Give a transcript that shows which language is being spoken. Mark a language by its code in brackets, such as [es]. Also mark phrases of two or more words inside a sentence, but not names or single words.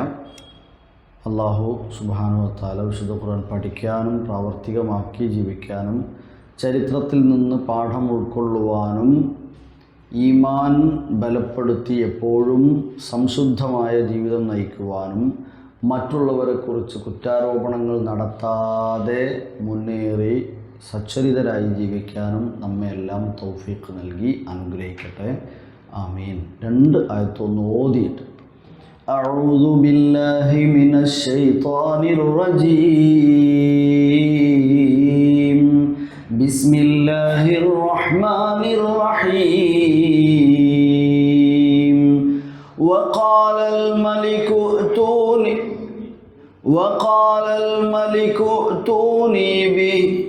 [ar] الله سبحانه وتعالى [ml] വിശുദ്ധ ഖുർആൻ പഠിക്കാനും പ്രാവർത്തികമാക്കി ജീവിക്കാനും ചരിത്രത്തിൽ നിന്ന് പാഠം ഉൾക്കൊള്ളുവാനും ഈമാൻ ബലപ്പെടുത്തി എപ്പോഴും സംശുദ്ധമായ ജീവിതം നയിക്കുവാനും മറ്റുള്ളവരെക്കുറിച്ച് കുറ്റാരോപണങ്ങൾ നടത്താതെ മുന്നേറി സച്ചരിതരായി ജീവിക്കാനും നമ്മെല്ലാം തൗഫീഖ് നൽകി അനുഗ്രഹിക്കട്ടെ. ആമീൻ. 2 ആയത്തൊന്ന് ഓതിയിട്ട് [ar] أعوذ بالله من الشيطان الرجيم بسم الله الرحمن الرحيم وقال الملك ائتوني به